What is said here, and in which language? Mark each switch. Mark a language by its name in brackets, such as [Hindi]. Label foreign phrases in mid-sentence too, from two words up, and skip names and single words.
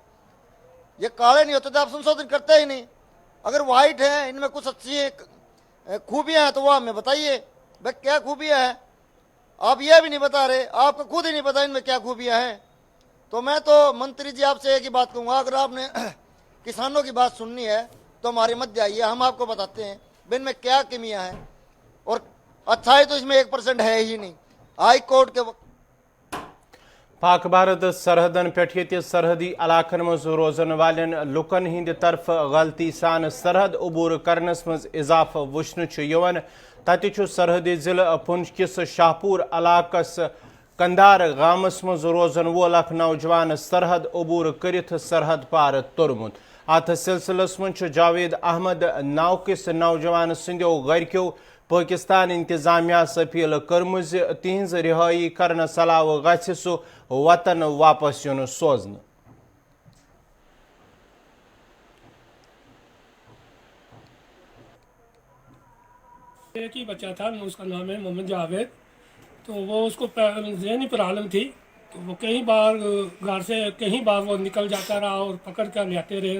[Urdu] یہ کالے نہیں ہوتے تو آپ سنشودھن کرتے ہی نہیں۔ اگر وائٹ ہیں، ان میں کچھ اچھی خوبیاں ہیں تو وہ ہمیں بتائیے بھائی کیا خوبیاں ہیں، آپ یہ بھی نہیں بتا رہے، آپ کو خود ہی نہیں پتا ان میں کیا خوبیاں ہیں۔ تو میں تو منتری جی آپ سے ایک ہی بات کہوں گا، اگر آپ نے کسانوں کی بات سننی ہے تو ہمارے مدد آئیے، ہم آپ کو بتاتے ہیں ان میں کیا کمیاں ہیں، اور اچھائی تو اس میں 1% ہے ہی نہیں۔ ہائی کورٹ کے [Kashmiri] پاک بھارت سرحدن پہ سرحدی علاقن مز روزن والن لکن ہند طرف غلطی سان سرحد عبور کرنس مز اضافہ وچھن تتہ سرحدی ضلع پنچ کس شاہپور علاقس کندار گامس مز روزن وول اخ نوجوان سرحد عبور کرت سرحد پار تورمت ات سلسلس من جاوید احمد ناو کس نوجوان سندیو گرکیو پاکستان انتظامیہ اپیل کرم تہذ رہائی کرنس علاوہ گژھِ سہ وطن واپس یون سوزنہ. [Urdu] ایک ہی بچہ تھا, اس کا نام ہے محمد جاوید. تو وہ اس کو ذہنی پرابلم تھی, تو وہ کئی بار گھر سے کہیں بار وہ نکل جاتا رہا اور پکڑ کر لیتے رہے.